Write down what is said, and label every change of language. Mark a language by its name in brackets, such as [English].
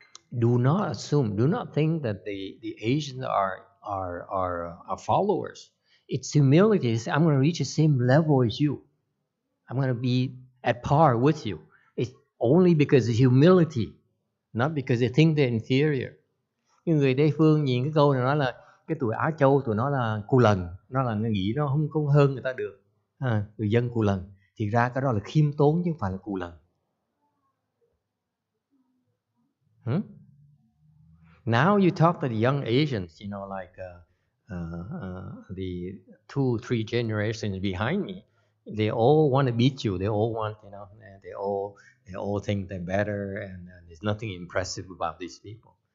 [English] Do not assume. Do not think that the Asians are followers. It's humility. It's, I'm going to reach the same level as you. I'm going to be at par with you. It's only because of humility, not because they think they're inferior. [Vietnamese] Những người Tây phương nhìn cái câu này nói là cái tụi Á Châu tụi nó là cù lần, nó là nghĩ nó không hơn người ta được. Người dân cù lần. Thì ra cái đó là khiêm tốn chứ không phải là cù lần. [English] Now you talk to the young Asians, like the 2-3 generations behind me. They all want to beat you. They all want, they all think they're better, and there's nothing impressive about these people.